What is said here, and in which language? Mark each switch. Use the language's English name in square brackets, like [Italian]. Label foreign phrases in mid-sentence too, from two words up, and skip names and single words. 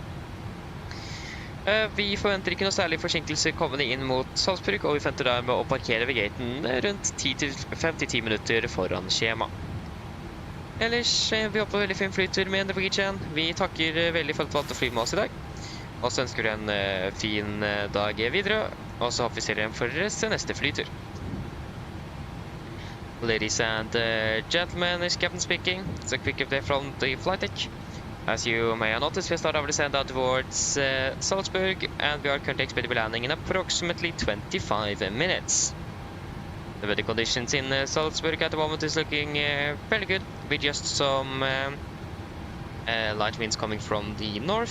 [Norwegian] Vi forventer ikke noe særlig forsinkelser kommende inn mot Salzburg, og vi forventer dermed å parkere ved gaten rundt 5-10 minutter foran skjema. Ellers, vi håper veldig fin flytur med Navigraph. Vi takker veldig for at du valgte å fly med oss i dag. Og så ønsker du en fin dag videre, og så håper vi ser igjen for neste flytur. [English] Ladies and gentlemen, this is Captain speaking. It's a quick update from the flight deck. As you may have noticed, we started our descent out towards Salzburg, and we are currently expected to be landing in approximately 25 minutes. The weather conditions in Salzburg at the moment is looking fairly good, with just some light winds coming from the north.